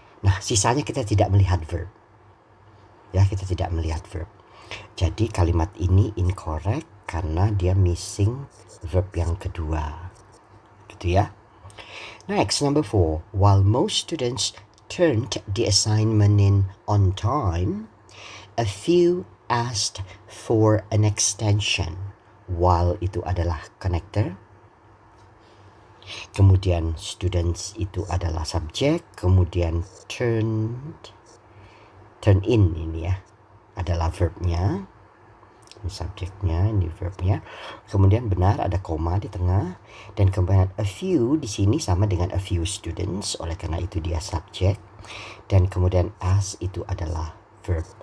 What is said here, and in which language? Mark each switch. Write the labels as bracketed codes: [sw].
[id] Nah, sisanya kita tidak melihat verb. Ya, kita tidak melihat verb. Jadi kalimat ini incorrect karena dia missing verb yang kedua. Gitu ya. [en] Next, number 4. While most students turned the assignment in on time, a few asked for an extension. [id] While itu adalah connector. Kemudian students itu adalah subjek. Kemudian turn in ini ya adalah verbnya. Ini subjeknya, ini verbnya. Kemudian benar ada koma di tengah, dan kemudian a few di sini sama dengan a few students, oleh karena itu dia subjek, dan kemudian as itu adalah verb.